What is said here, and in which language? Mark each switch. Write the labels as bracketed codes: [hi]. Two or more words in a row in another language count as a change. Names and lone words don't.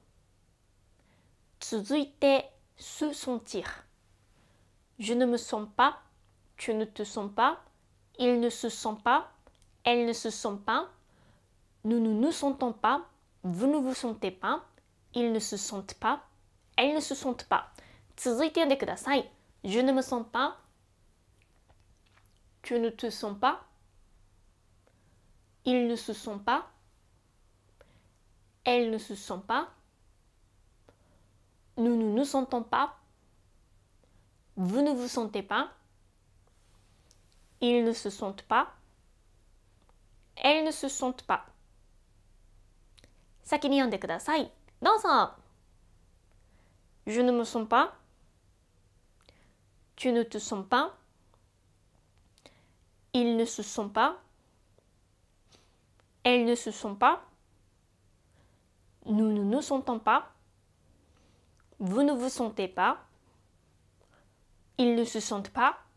[fr] 続いて se sentir. Je ne me sens pas. Tu ne te sens pas. Il ne se sent pas. Elle ne se sent pas. Nous ne nous sentons pas. Vous ne vous sentez pas. Ils ne se sentent pas. Elles ne se sentent pas。 [ja] 続いて読んでください。 [fr] Je ne me sens pas. Tu ne te sens pas. Ils ne se sont pas. Elles ne se sentent pas. Nous ne nous sentons pas. Vous ne vous sentez pas. Ils ne se sentent pas. Elles ne se sentent pas。 [ja] 先に読んでください。 [fr] どうぞ。Je ne me sens pas. Tu ne te sens pas. Ils ne se sont pas. Elles ne se sont pas. Nous ne nous sentons pas. Vous ne vous sentez pas. Ils ne se sentent pas.